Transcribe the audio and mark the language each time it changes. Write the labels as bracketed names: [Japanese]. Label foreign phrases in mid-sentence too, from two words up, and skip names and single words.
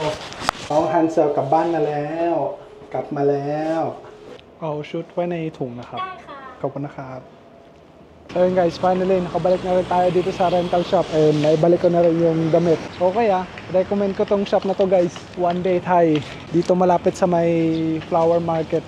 [Thai] Ang Hansel กลับบ้านมาแล้วกลับมาแล้วเอาชุดไว้ในถุงนะครับ ได้ค่ะ ขอบคุณนะครับ [Filipino] Ayun guys, finally nakabalik na rin tayo dito sa rental shop and naibalik ko na rin yung damit. Okay recommend ko tong shop na to guys. One Day Thai. Dito malapit sa may flower market.